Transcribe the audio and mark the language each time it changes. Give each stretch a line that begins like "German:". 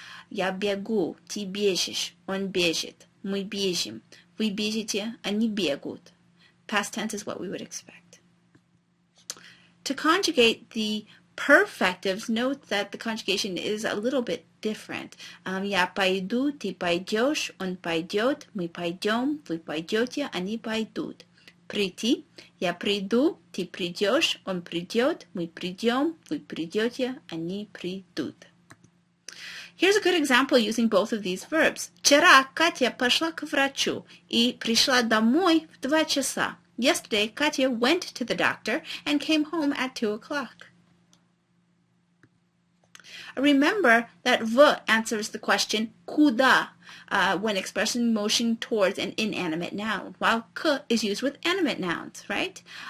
Russian: Я бегу, ты бежишь, он бежит, мы бежим, вы бежите, они бегут.
English: Past tense is what we would expect. To conjugate the perfectives, note that the conjugation is a little bit different.
Russian: Я пойду, ты пойдешь, он пойдет, мы пойдем, вы пойдете, они пойдут. Прийти. Я приду, ты придешь, он придет, мы придем, вы придете, они придут.
English: Here's a good example using both of these verbs.
Russian: Вчера Катя пошла к врачу и пришла домой в 2 часа.
English: Yesterday, Katya went to the doctor and came home at 2 o'clock. Remember that v answers the question куда when expressing motion towards an inanimate noun, while k is used with animate nouns, right?